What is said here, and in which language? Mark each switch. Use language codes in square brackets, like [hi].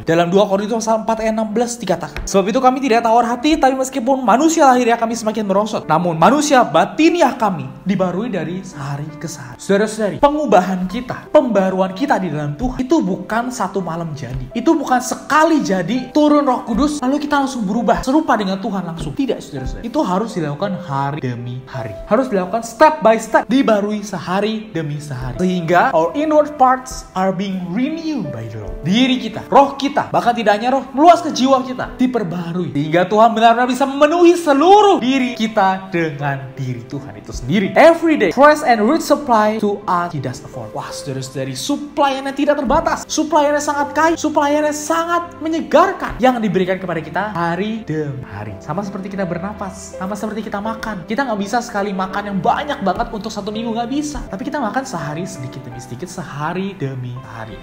[id] Dalam 2 Korintus 4 ayat 16 dikatakan, sebab itu kami tidak tawar hati, tapi meskipun manusia lahiriah kami semakin merosot, namun manusia batiniah kami dibarui dari sehari ke sehari. Saudara-saudari, pengubahan kita, pembaruan kita di dalam Tuhan itu bukan satu malam jadi. Itu bukan sekali jadi turun Roh Kudus lalu kita langsung berubah serupa dengan Tuhan langsung. Tidak saudara-saudara. Itu harus dilakukan hari demi hari. Harus dilakukan [en] step by step, [id] dibarui sehari demi sehari. [en] Sehingga our inward parts are being renewed by the Lord. [id] Diri kita, roh kita, bahkan tidak hanya roh, meluas ke jiwa kita, diperbarui. Sehingga Tuhan benar-benar bisa memenuhi seluruh diri kita dengan diri Tuhan itu sendiri. [en] Every day, fresh and rich supply to us He does afford. [id] Wah saudara-saudari, supply-nya tidak terbatas. Supply-nya sangat kaya, supply-nya sangat menyegarkan yang diberikan kepada kita hari demi hari. Sama seperti kita bernapas, sama seperti kita makan. Kita nggak bisa sekali makan yang banyak banget untuk 1 minggu, nggak bisa. Tapi kita makan sehari sedikit demi sedikit, sehari demi hari.